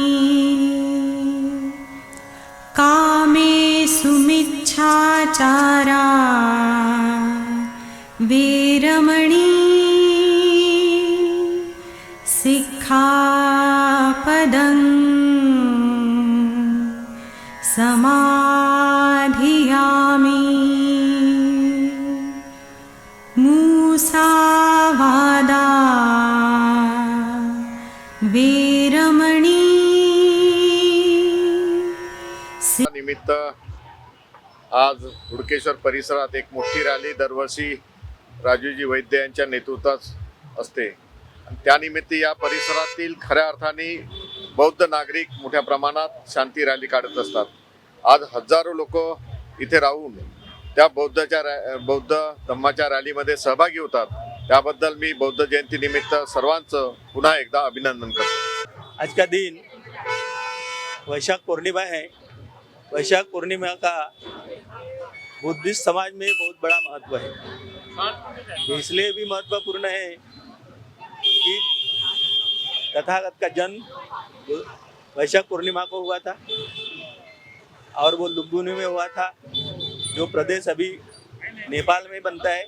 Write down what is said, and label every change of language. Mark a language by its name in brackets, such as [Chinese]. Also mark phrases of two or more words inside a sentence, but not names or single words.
[Pali] कामेषु मिच्छाचारा वीरमणि सिक्खापदं समाधियामि मूसावादा वीरमणि [Marathi] निमित्त आज हुडकेश्वर परिसरात एक मोठी रॅली दरवर्षी राजूजी वैद्य यांच्या नेतृत्वात असते. त्यानिमित्त या परिसरातील खऱ्या अर्थाने बौद्ध नागरिक मोठ्या प्रमाणात शांती रॅली काढत असतात. आज हजारो लोक इथे राहून त्या बौद्ध धम्माच्या रॅलीमध्ये सहभागी होतात. त्याबद्दल मी बौद्ध जयंती निमित्त सर्वांचं पुन्हा एकदा अभिनंदन करतो. [Hindi] आज का दिन वैशाख पूर्णिमा है. वैशाख पूर्णिमा का बुद्धिस्ट समाज में बहुत बड़ा महत्व है. इसलिए भी महत्वपूर्ण है कि तथागत का जन्म वैशाख पूर्णिमा को हुआ था और वो लुम्बिनी में हुआ था, जो प्रदेश अभी नेपाल में बनता है.